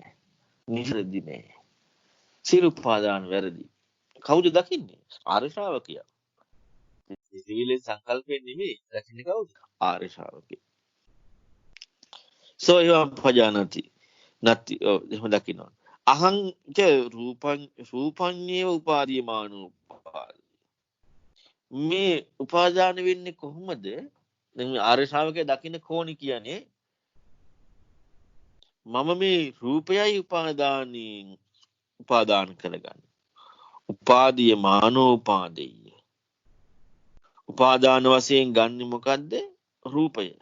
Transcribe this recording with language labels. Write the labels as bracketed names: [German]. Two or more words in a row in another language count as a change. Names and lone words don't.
[Sinhala] නිවැරදි නෑ. සියලු උපාදාන වැරදි. කවුද දකින්නේ? ආර්ය ශ්‍රාවකයා. සීලෙන් සංකල්පයෙන් නෙමෙයි දකින්නේ කවුද? ආර්ය ශ්‍රාවකයා. [Pali] එවම් පජානති. [Sinhala] නැති එහෙම දකිනවා. [Pali] අහං ච රූපඤ්ඤේව උපාදීයමානෝ. [Sinhala] මේ උපාදාන වෙන්නේ කොහොමද? දැන් මේ ආර්ය ශ්‍රාවකයා දකින්න කෝණි කියන්නේ මම මේ රූපයයි උපාදාන කරගන්න. [Pali] උපාදීය මානෝපාදෙය. [Sinhala] උපාදාන වශයෙන් ගන්නෙ මොකද්ද? රූපය.